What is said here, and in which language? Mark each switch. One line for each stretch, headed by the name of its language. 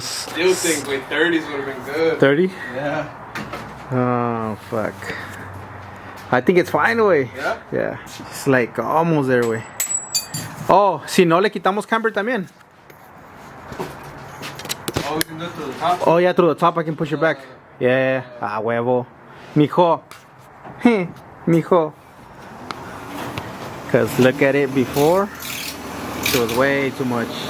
English: Still think with 30s would have been good. 30? Yeah. Oh, fuck. I think it's fine,
Spanish: güey.
English: Yeah? Yeah. It's like almost there,
Spanish: güey. Oh, si no le quitamos camber también.
English: Oh, we can do it to the top. Oh, yeah, through the top I can push it back. Yeah.
Spanish: Ah, huevo. Mijo. Mijo.
English: Because look at it before. It was way too much.